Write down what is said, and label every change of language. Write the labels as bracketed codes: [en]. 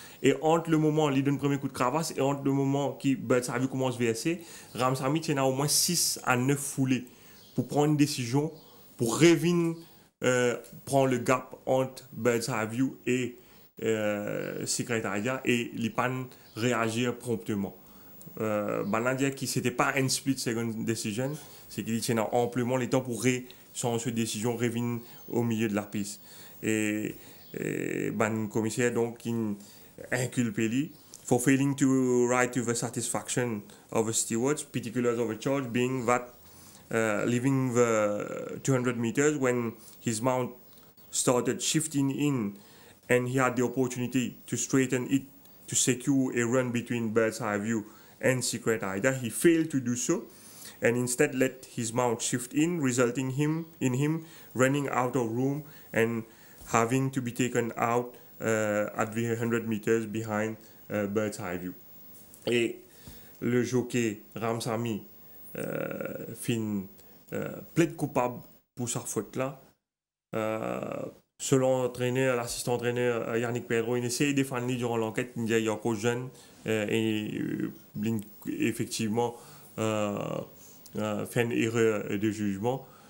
[fr] Et entre le moment où il donne le premier coup de cravache et entre le moment où Birds Eye View commence à verser, Ramsamy tient au moins 6 à 9 foulées pour prendre une décision, pour revenir prendre le gap entre Birds Eye View et Secretariat et il pas réagir promptement. Dire que ce n'était pas une [en] split second decision, [fr] c'est qu'il tient amplement le temps pour changer de décision, revenir au milieu de la piste. Et le commissaire donc inculpé lui [en] for failing to ride to the satisfaction of the stewards, particulars of the charge being that leaving the 200 meters when his mount started shifting in and he had the opportunity to straighten it to secure a run between Birds Eye View and Secret Ida. He failed to do so and instead let his mount shift in, resulting in him running out of room and having to be taken out at the 100 meters behind Birds Eye View. [fr] Et le jockey Ramsamy fin plaide coupable pour sa faute-là. Selon l'assistant entraîneur Yannick Pedro, il essaie de défendre durant l'enquête. Il est encore jeune et effectivement fait une erreur de jugement.